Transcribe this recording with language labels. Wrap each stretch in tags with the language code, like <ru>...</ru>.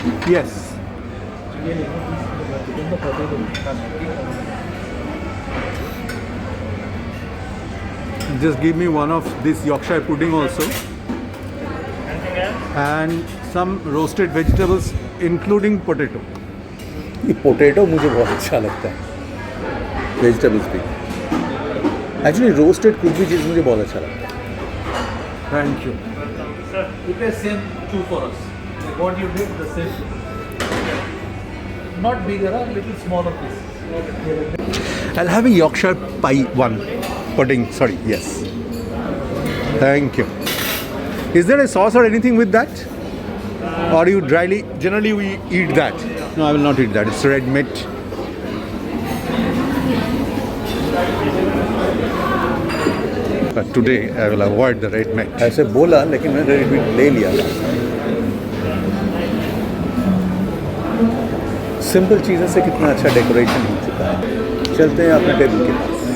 <en>Yes, just give me one of this Yorkshire pudding also, and some roasted vegetables including potato.</en> <hi>ये potato मुझे बहुत अच्छा लगता है, वेजिटेबल्स भी। एक्चुअली रोस्टेड कुछ भी चीज़ मुझे बहुत अच्छा लगता है।</hi> <en>Thank you. Prepare same two for us. Like what you did, the same. Not bigger, a little smaller piece. I'll have a Yorkshire pie one. Pudding, sorry, yes. Thank you. Is there a sauce or anything with that? Or you generally we eat that? No, I will not eat that. It's red meat. But today I will avoid the red meat.</en> <hi>ऐसे बोला लेकिन मैंने red meat ले लिया। Simple चीज़ों से कितना अच्छा डेकोरेशन हो चुका है। चलते हैं अपने टेबल के पास।</hi>